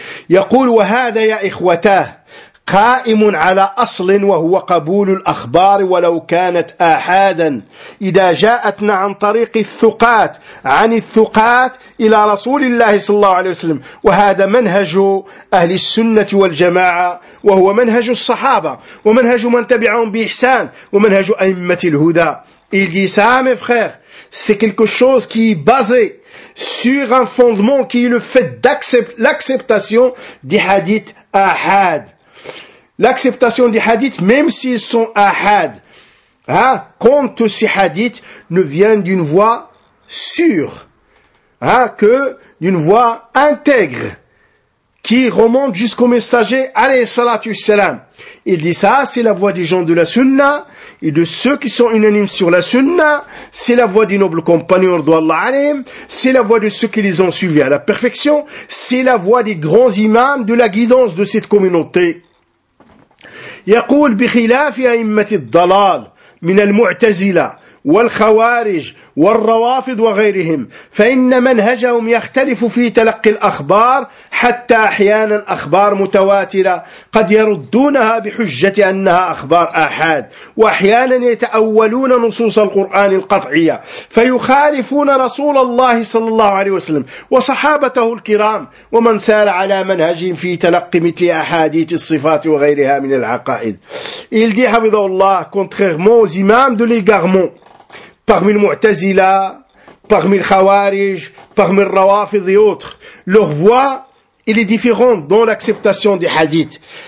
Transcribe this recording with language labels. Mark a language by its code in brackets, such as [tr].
[ar] يقول وهذا يا إخوتاه قائم على أصل وهو قبول الأخبار ولو كانت آحادا إذا جاءتنا عن طريق الثقات عن الثقات إلى رسول الله صلى الله عليه وسلم وهذا منهج أهل السنة والجماعة وهو منهج الصحابة ومنهج من تبعهم بإحسان ومنهج أئمة الهدى. [fr] Il dit ça, mes frères, c'est quelque chose qui est basé sur un fondement qui est le fait d'accepter l'acceptation des hadiths ahad. L'acceptation des hadiths, même s'ils sont ahad, quand tous ces hadiths ne viennent d'une voie sûre, que d'une voie intègre, qui remonte jusqu'au messager, [ar] alayhi salatu salam. [fr] Il dit ça, c'est la voix des gens de la sunna, et de ceux qui sont unanimes sur la sunna, c'est la voix des nobles compagnons, [ar] radhiyallahu anhum, [fr] c'est la voix de ceux qui les ont suivis à la perfection, c'est la voix des grands imams de la guidance de cette communauté. [ar] يقول بخلاف أئمة الضلال من المعتزلة والخوارج والروافض وغيرهم فإن منهجهم يختلف في تلقي الأخبار حتى أحيانا أخبار متواترة قد يردونها بحجة أنها أخبار آحاد وأحيانا يتأولون نصوص القرآن القطعية فيخالفون رسول الله صلى الله عليه وسلم وصحابته الكرام ومن سار على منهجهم في تلقي مثل أحاديث الصفات وغيرها من العقائد. [fr] Il dit [ar] حفظه الله [fr] contrairement aux imams de l'égarement parmi le Mu'tazila, parmi le Khawarij, parmi le Rawafid et autres. Leur voix, elle est différente dans l'acceptation des hadiths.